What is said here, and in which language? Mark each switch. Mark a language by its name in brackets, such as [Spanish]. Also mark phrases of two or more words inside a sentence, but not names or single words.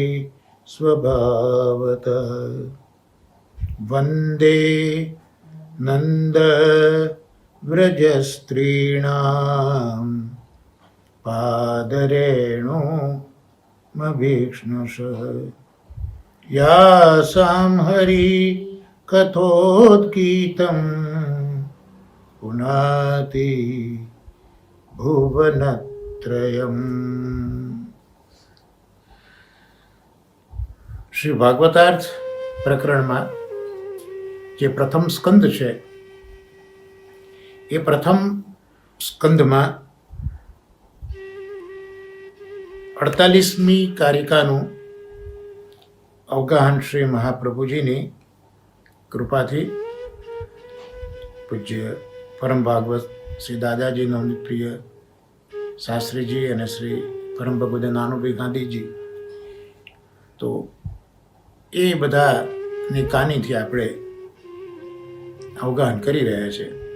[Sanskrit] स्वभावतः वन्दे नन्दव्रजस्त्रीणां पादरेणुमभीक्ष्णुषः यासां हरिकथोद्गीतं पुनाति भुवनत्रयम्। [Gujarati] શ્રી ભાગવતાર્થ પ્રકરણમાં જે પ્રથમ સ્કંદ છે એ પ્રથમ સ્કંદમાં 48મી કારિકાનું અવગાહન શ્રી મહાપ્રભુજીની કૃપાથી પૂજ્ય પરમ ભાગવત શ્રી દાદાજી નવનીત પ્રિય શાસ્ત્રીજી અને શ્રી પરમ ભગવદ નાનુભાઈ ગાંધીજી તો એ બધાની કાનીથી આપણે અવગાહન કરી રહ્યા છે.